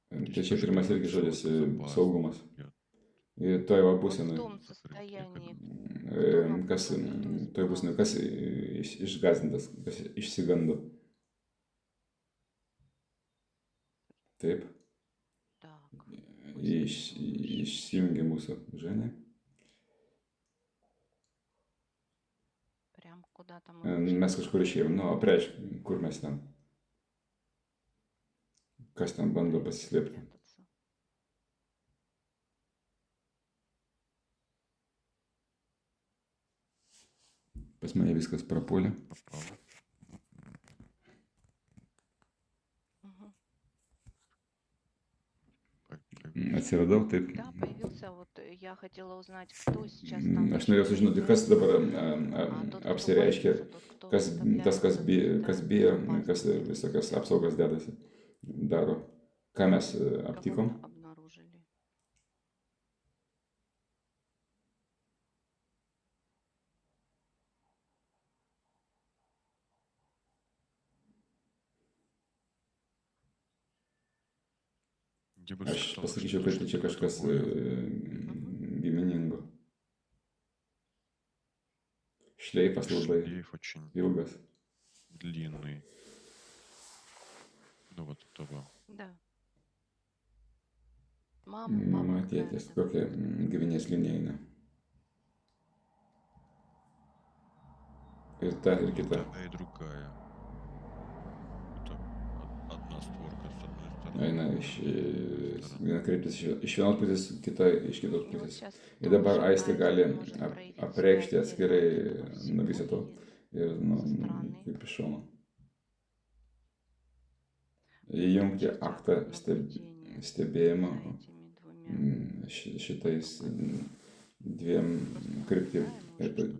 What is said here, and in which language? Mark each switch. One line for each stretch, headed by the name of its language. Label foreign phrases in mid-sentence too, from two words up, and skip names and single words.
Lithuanian: Tai čia pirmas irgi žodis saugumas.
Russian: идет.
Lithuanian: Ir toj va
Russian: Вот в
Lithuanian: būsenoj,
Russian: том состоянии, кто
Lithuanian: kas
Russian: напуган, кто
Lithuanian: toj būsenoj,
Russian: испугался.
Lithuanian: kas išgąsdintas, kas išsigando. Taip,
Russian: Так,
Lithuanian: išsijungia mūsų žemė.
Russian: прям куда-то мы
Lithuanian: Mes
Russian: ушли.
Lithuanian: kažkur išėjom, nu, apreišk, kur mes ten. Kas ten bando pasislėpti.
Russian: Прятаться.
Lithuanian: Pas mane viskas prapuolė.
Russian: Пропало. Мгм.
Lithuanian: Atsiradau, taip.
Russian: Да, появился. Вот я хотела узнать, кто сейчас там
Lithuanian: Aš norėjau sužinoti, kas dabar
Russian: а тот, кто
Lithuanian: apsireiškia,
Russian: боится, тот, кто
Lithuanian: kas, tas, kas
Russian: выставляется
Lithuanian: bijo,
Russian: в
Lithuanian: kas
Russian: безопасности.
Lithuanian: visokias apsaugas dedasi, daro. Ką mes
Russian: Кого
Lithuanian: aptikom?
Russian: мы обнаружили? Я бы
Lithuanian: Aš
Russian: сказал,
Lithuanian: pasakyčiau,
Russian: что
Lithuanian: kad čia
Russian: что-то
Lithuanian: kažkas
Russian: такое.
Lithuanian: giminingo. Šleifas labai
Russian: Шлейф очень
Lithuanian: ilgas.
Russian: длинный. Ну вот этого. Да. Мама,
Lithuanian: Mama,
Russian: папа,
Lithuanian: tėtis,
Russian: наверное.
Lithuanian: kokia giminės linija eina. Ir ta, ir kita.
Russian: Другая и другая. Это одна створка с одной стороны.
Lithuanian: Eina iš
Russian: другой стороны.
Lithuanian: viena kryptis iš vienos pusės, kita iš kitos
Russian: И вот
Lithuanian: pusės.
Russian: сейчас
Lithuanian: Ir dabar
Russian: тоже
Lithuanian: aistė gali
Russian: один может проявить себя
Lithuanian: apreikšti
Russian: отдельно
Lithuanian: atskirai
Russian: от этого
Lithuanian: nuo viso to.
Russian: всего
Lithuanian: Ir nu,
Russian: со стороны.
Lithuanian: kaip iš šono. Įjungti
Russian: Включить
Lithuanian: aktą
Russian: наблюдение
Lithuanian: stebėjimo
Russian: за этими двумя.
Lithuanian: šitais dviem kryptim.
Russian: Наблюдаем,
Lithuanian: Ir
Russian: может, что-то